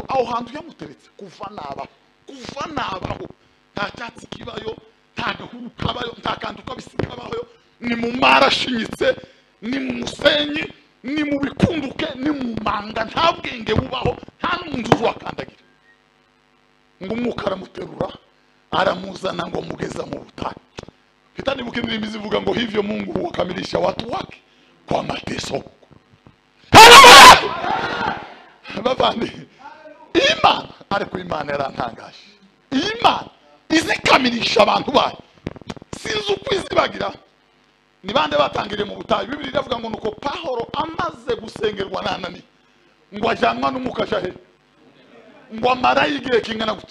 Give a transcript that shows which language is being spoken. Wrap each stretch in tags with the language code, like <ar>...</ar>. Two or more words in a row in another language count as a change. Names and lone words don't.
<rw>Aho hantu yamuteretse kuva nabaho nta cyatsi kibayo, nta gahuru kabayo, nta kantu kabisi kabayo, ni mu marashinyitse, ni mu musenyi, ni mu bikunduke ni mu manga nta bwenge bubaho nta n'umuntu uzakandagira ngo umwuka aramuterura aramuzana ngo mugeza mu butayu.</rw> <sw>Kitanibuka</sw> <rw>indirimbo zivuga ngo</rw> <sw>hivyo Mungu wakamilisha watu wake kwa mateso.</sw> <rw>Bavandi Imana ariko Imana yarantangaje. Imana izikamilisha abantu bayo. Sinzi uko izibagira. Ni bande batangiriye mu butayu. Bibiliya iravuga ngo nuko Pawulo amaze gusengerwa n'Anani ngo ajyanwa n'umwuka jahe ngo amara igihe kingana gute.</rw>